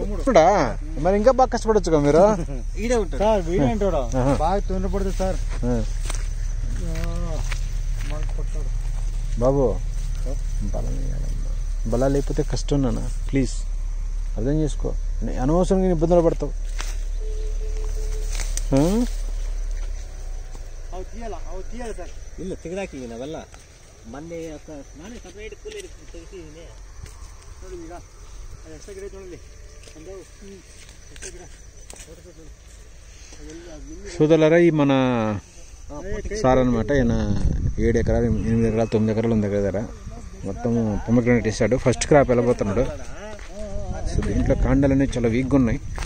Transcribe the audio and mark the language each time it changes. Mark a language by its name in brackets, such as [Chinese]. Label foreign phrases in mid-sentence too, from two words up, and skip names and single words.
[Telugu] మరి ఇంకా బాగా కష్టపడొచ్చు కదా మీరు ఈడే ఉంటాడు సార్ వీడే అంటాడు బాగా తొందరపడుతుంది సార్ బాబు బలా లేకపోతే కష్టం నాన్న ప్లీజ్ అర్థం చేసుకో అనవసరంగా ఇబ్బందులు పడతావు [Kannada] ಇಲ್ಲ ತೆಗೆದಾಕಿ ನಾವೆಲ್ಲ ಮೊನ್ನೆ ನಾನೇ ಸಪ್ರೇಟ್ ಕೂಲಿ ತೆಗೆಸಿದ್ದೀನಿ ನೋಡಿ ಈಗ ಎಷ್ಟು ಗಿಡ ನೋಡಲಿ [Telugu] సోదరులారా ఈ మన సార్ అనమాట ఈయన 7 ఎకరాలు 8 ఎకరాలు 9 ఎకరాలు ఉంది దగ్గర మొత్తం పొమగ్రానేట్ వేసాడు [English] first crop [Telugu] వెళ్ళబోతున్నాడు సో దీంట్లో కాండాలు అనేవి చాలా వీక్గా ఉన్నాయి